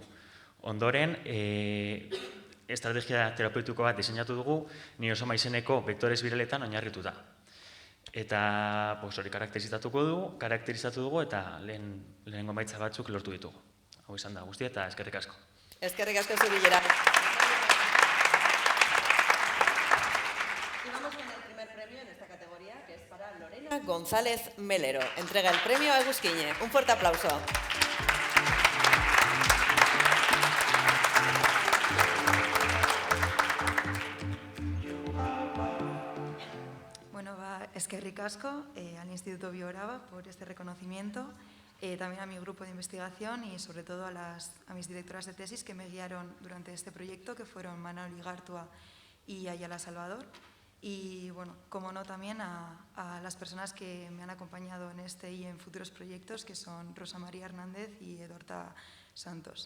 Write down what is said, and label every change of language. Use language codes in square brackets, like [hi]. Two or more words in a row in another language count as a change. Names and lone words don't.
[eu] Ondoren, estrategia terapeutiko bat diseinatu dugu, niosoma izeneko vektorez biraletan oinarrituta. Eta hori karakterizatu dugu eta lehenengo emaitza batzuk lortu ditugu. Hau izan da guztia eta eskerrik asko. Eskerrik asko zuri, Geray. [es] Y vamos con el primer premio en esta categoría, que es para Lorena González Melero. Entrega el premio a Egusquiñe. Un fuerte aplauso. [eu] Eskerrik asko [es] al Instituto Bioraba por este reconocimiento, también a mi grupo de investigación y sobre todo a mis directoras de tesis que me guiaron durante este proyecto, que fueron Manuel Igartua y Ayala Salvador. Y bueno, como no, también a las personas que me han acompañado en este y en futuros proyectos, que son Rosa María Hernández y Edorta Santos.